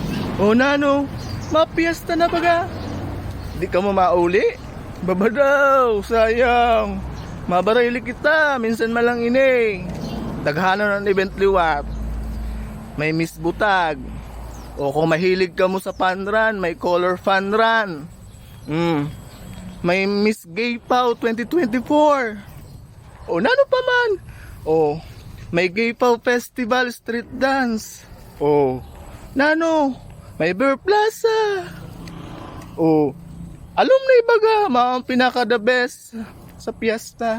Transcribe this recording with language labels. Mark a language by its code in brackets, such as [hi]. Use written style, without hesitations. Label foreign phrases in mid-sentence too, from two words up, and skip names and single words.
[msb] O nano, mapiyesta na baga. Di ka mo mauli? Baba daw, sayang. Mabarayli kita, minsan malang ini. Daghanon ng event liwat. May Miss Butag. O kung mahilig ka mo sa [en] fun run, [msb] may [en] color fun run. [msb] May Miss Gay Pau 2024. O nano pa man? O may Gay Pau Festival Street Dance. O nano? May Bear Plaza. O alumni baga, mga pinaka [en] the best [msb] sa piyesta.